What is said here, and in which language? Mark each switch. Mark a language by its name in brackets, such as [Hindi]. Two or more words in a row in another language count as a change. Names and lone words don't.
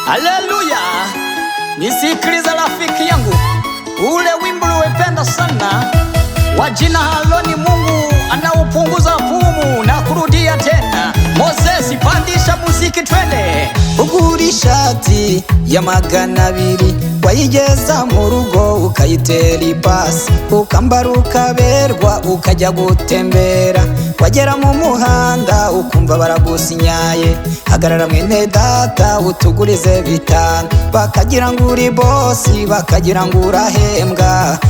[Swahili] Haleluya! Nisikilize rafiki yangu, ule wimbo uliopenda sana wa jina Haroni, Mungu anaupunguza pumu na kurudia tena. Moses, pandisha muziki, twende. [Kinyarwanda] Ugura ishati ya magana abiri, wayigeza mu rugo ukayitera ipasi, ukambara ukaberwa, ukajya gutembera, wagera mu muhanda ukumva baragusinyaye. Hagarara mwene data utugurize bitanu, bakagira ngo uri bosi, bakagira ngo urahembwa.